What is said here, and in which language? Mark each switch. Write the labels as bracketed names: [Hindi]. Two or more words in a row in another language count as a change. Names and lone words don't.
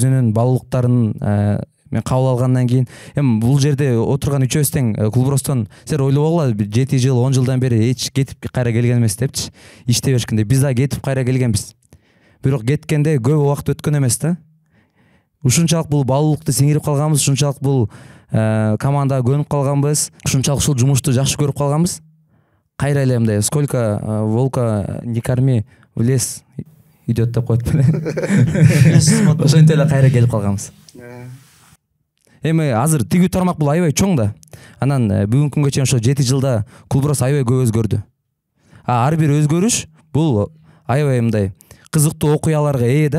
[Kyrgyz] Өзүнүн баалуулуктарын мен кабыл алгандан кийин эми бул жерде отурган үчөөбүз тең Кулбростон силер ойлобогула 7 жыл 10 жылдан бери эч кетип кайра келген эмес депчи, иштей беришкенде биз да кетип кайра келгенбиз. Бирок кеткенде көп убакыт өткөн эмес да. Ушунчалык бул баалуулукту сиңирип калганбыз, ушунчалык бул командага көнүп калганбыз, ушунчалык ушул жумушту жакшы көрүп калганбыз. Кайра эле мындай [Russian] сколько волка не корми в лес идет [Kyrgyz] деп коет беле. Ошентип эле кайра келип калганбыз. Эми азыр тигүү тармак бул аябай чоң да. Анан бүгүнкү күнгө чейин ошо 7 жылда Кулброс аябай көп өзгөрдү. Ар бир өзгөрүш бул аябай мындай кызыктуу окуяларга ээ да.